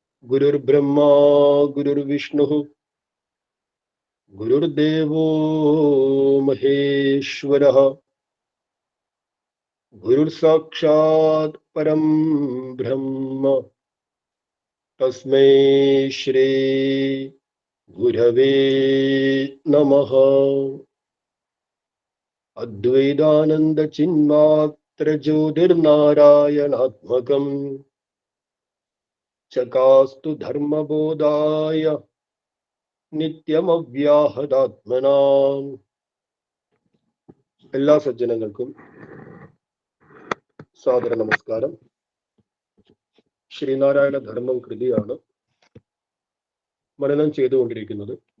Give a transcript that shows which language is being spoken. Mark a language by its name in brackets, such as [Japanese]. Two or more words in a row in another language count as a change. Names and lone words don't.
[Sanskrit] गुरुर्ब्रह्मा गुरुर्विष्णुः गुरुर्देवो महेश्वरः गुरुर्साक्षात् परं ब्रह्म तस्मै श्री गुरवे नमः। अद्वैतानंद चिन्मात्र ज्योतिर्नारायणात्मकं चकास्तु धर्मबोधाय നിത്യമവ്യാഹതാത്മനാം. [Malayalam] എല്ലാ സജ്ജനങ്ങൾക്കും സാദര നമസ്കാരം. ശ്രീനാരായണ ധർമ്മം കൃതിയാണ് മനനം ചെയ്തുകൊണ്ടിരിക്കുന്നത്.